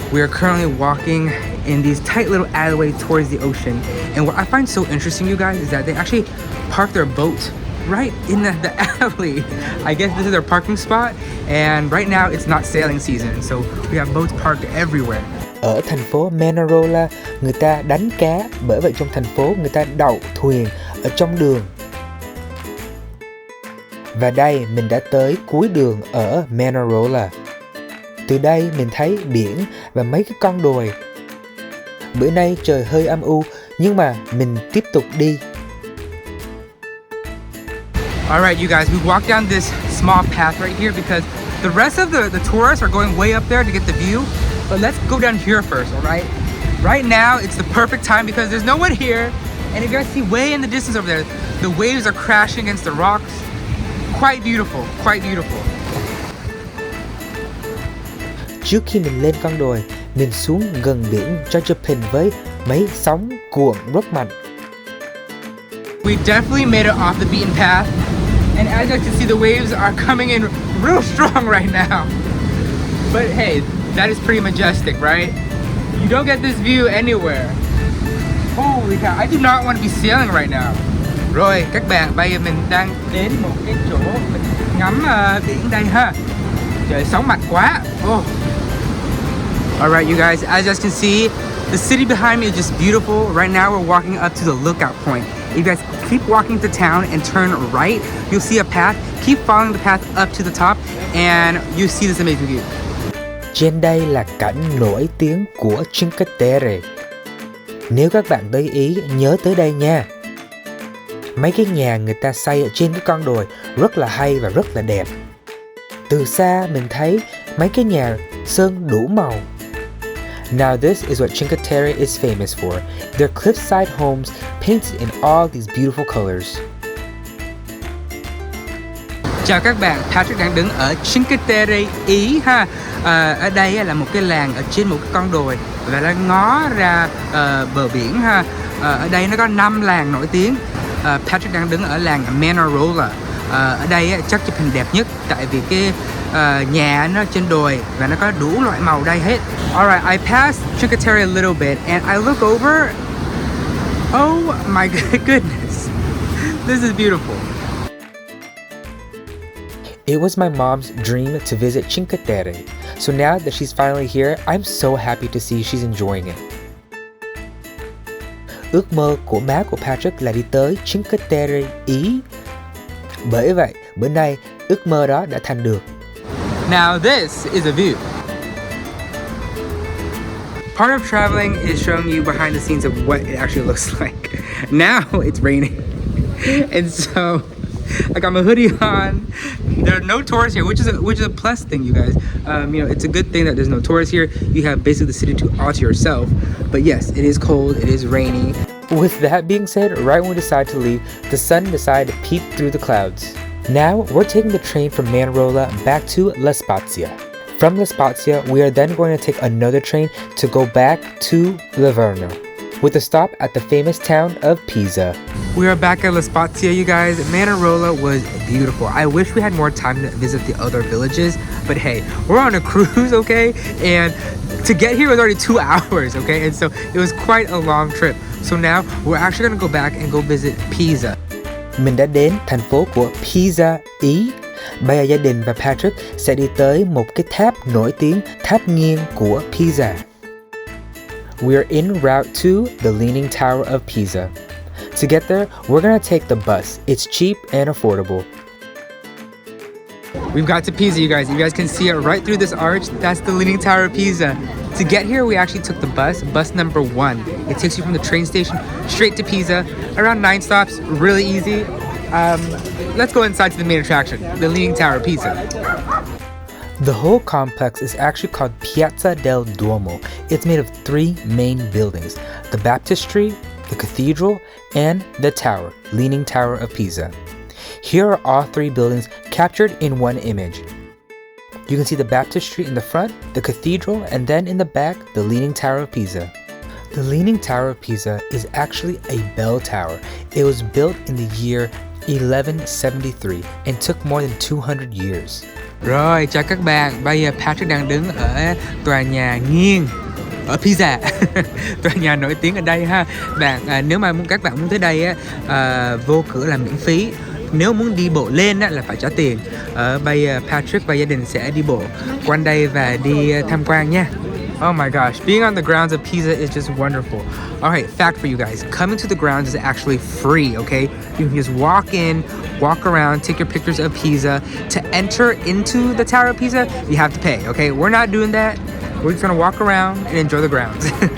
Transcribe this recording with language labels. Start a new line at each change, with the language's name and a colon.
English: We are currently walking in these tight little alleyways towards the ocean, and what I find so interesting, you guys, is that they actually park their boats right in the alley. I guess this is their parking spot, and right now it's not sailing season, so we have boats parked everywhere.
Vietnamese: Ở thành phố Manarola, người ta đánh cá, bởi vậy trong thành phố người ta đậu thuyền ở trong đường. Và đây mình đã tới cuối đường ở Manarola. Từ đây mình thấy biển và mấy cái con đồi. Bữa nay trời hơi âm u, nhưng mà mình tiếp tục đi.
English: Alright, you guys, we walked down this small path right here because the rest of the tourists are going way up there to get the view. But let's go down here first, alright? Right now, it's the perfect time because there's no one here. And you guys see way in the distance over there, the waves are crashing against the rocks. Quite beautiful, quite beautiful.
Vietnamese: Trước khi mình lên con đồi, mình xuống gần biển cho chụp hình với mấy sóng cuộn rất mạnh.
English: We definitely made it off the beaten path. And as you can see, the waves are coming in real strong right now. But hey, that is pretty majestic, right? You don't get this view anywhere. Holy cow, I do not want to be sailing right now.
Vietnamese: Rồi, các bạn, bây giờ mình đang đến một cái chỗ mình ngắm biển đây ha. Trời, sóng mạnh quá. Oh.
English: Alright, you guys, as you can see, the city behind me is just beautiful. Right now, we're walking up to the lookout point. If you guys keep walking to town and turn right, you'll see a path. Keep following the path up to the top, and you see this amazing view.
Vietnamese: Trên đây là cảnh nổi tiếng của Cinque Terre. Nếu các bạn tới Ý, nhớ tới đây nha. Mấy cái nhà người ta xây ở trên cái con đồi rất là hay và rất là đẹp. Từ xa mình thấy mấy cái nhà sơn đủ màu.
English: Now this is what Cinque Terre is famous for. Their cliffside homes painted in all these beautiful colors.
Vietnamese: Chào các bạn, Patrick đang đứng ở Cinque Terre, Ý ha. Ở đây là một cái làng ở trên một cái con đồi và nó ngó ra bờ biển ha. Ở đây nó có 5 làng nổi tiếng. Patrick đang đứng ở làng Manarola. Ở đây chắc chụp hình đẹp nhất tại vì cái nhà nó trên đồi và nó có đủ loại màu đây hết.
English: Alright, I passed Cinque Terre a little bit and I look over. Oh my goodness, this is beautiful. It was my mom's dream to visit Cinque Terre, so now that she's finally here, I'm so happy to see she's enjoying it.
Vietnamese: Ước mơ của má của Patrick là đi tới Cinque Terre, Ý. Bởi vậy, bữa nay, ước mơ đó đã thành được.
English: Now this is a view. Part of traveling is showing you behind the scenes of what it actually looks like. Now it's raining. And so I got my hoodie on. There are no tourists here, which is a plus thing, you guys. It's a good thing that there's no tourists here. You have basically the city to all to yourself. But yes, it is cold, it is rainy. With that being said, right when we decide to leave, the sun decided to peep through the clouds. Now, we're taking the train from Manarola back to La Spezia. From La Spezia, we are then going to take another train to go back to Livorno, with a stop at the famous town of Pisa. We are back at La Spezia, you guys. Manarola was beautiful. I wish we had more time to visit the other villages, but hey, we're on a cruise, okay? And to get here was already 2 hours, okay? And so it was quite a long trip. So now we're actually gonna go back and go visit Pisa.
Vietnamese: Mình đã đến thành phố của Pisa, Ý. Bây giờ gia đình và Patrick sẽ đi tới một cái tháp nổi tiếng, tháp nghiêng của Pisa.
English: We are en route to the Leaning Tower of Pisa. To get there, we're gonna take the bus. It's cheap and affordable. We've got to Pisa, you guys. You guys can see it right through this arch. That's the Leaning Tower of Pisa. To get here, we actually took the bus number 1. It takes you from the train station straight to Pisa. Around 9 stops, really easy. Let's go inside to the main attraction, the Leaning Tower of Pisa. The whole complex is actually called Piazza del Duomo. It's made of 3 main buildings: the baptistry, the cathedral, and the tower, Leaning Tower of Pisa. Here are all 3 buildings captured in one image. You can see the baptistry in the front, the cathedral, and then in the back, the Leaning Tower of Pisa. The Leaning Tower of Pisa is actually a bell tower. It was built in the year 1173 and took more than 200 years.
Vietnamese: Rồi, chào các bạn. Bây giờ Patrick đang đứng ở tòa nhà Nguyen ở Pisa. Tòa nhà nổi tiếng ở đây ha. Nếu mà các bạn muốn tới đây vô cửa là miễn phí. Nếu muốn đi bộ lên là phải trả tiền. Bây giờ Patrick và gia đình sẽ đi bộ quanh đây và đi tham quan nha.
English: Oh my gosh, being on the grounds of Pisa is just wonderful. Alright, fact for you guys. Coming to the grounds is actually free, okay? You can just walk in, walk around, take your pictures of Pisa. To enter into the Tower of Pisa, you have to pay, okay? We're not doing that. We're just gonna walk around and enjoy the grounds.